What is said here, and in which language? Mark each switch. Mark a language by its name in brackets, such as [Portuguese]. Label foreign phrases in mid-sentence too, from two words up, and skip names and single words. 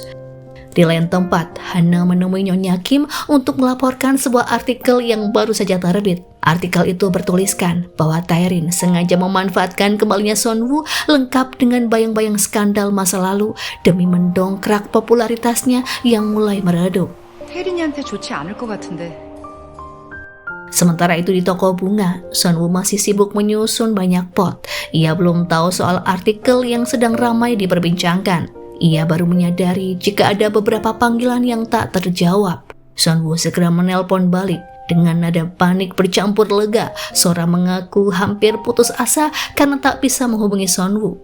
[Indonesian] Di lain tempat, Hana menemui Nyonya Kim untuk melaporkan sebuah artikel yang baru saja terbit. Artikel itu bertuliskan bahwa Taerin sengaja memanfaatkan kembalinya Sonwoo lengkap dengan bayang-bayang skandal masa lalu demi mendongkrak popularitasnya yang mulai meredup. [Korean] 혜린이한테 좋지 않을 것 같은데. [Indonesian] Sementara itu di toko bunga, Sonwoo masih sibuk menyusun banyak pot. Ia belum tahu soal artikel yang sedang ramai diperbincangkan. Ia baru menyadari jika ada beberapa panggilan yang tak terjawab. Sonwoo segera menelpon balik. Dengan nada panik bercampur lega, Sora mengaku hampir putus asa karena tak bisa menghubungi Sonwoo.